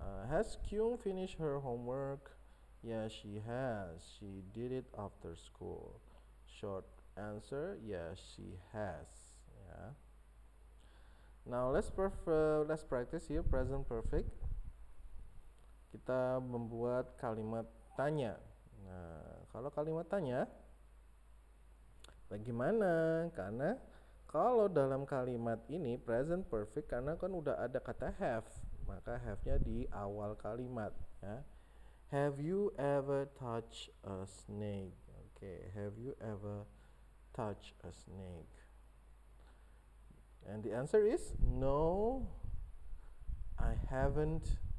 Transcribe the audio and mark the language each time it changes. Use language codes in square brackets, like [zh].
[en] Has Kyung finished her homework? Yeah, she has. She did it after school. Short answer, yeah, she has. Yeah. Now let's practice here present perfect. [id] Kita membuat kalimat tanya. Nah, kalau kalimat tanya bagaimana? Karena kalau dalam kalimat ini present perfect karena kan udah ada kata have, maka have-nya di awal kalimat ya. [en] Have you ever touched a snake? Okay, have you ever touched a snake? And the answer is no, I haven't.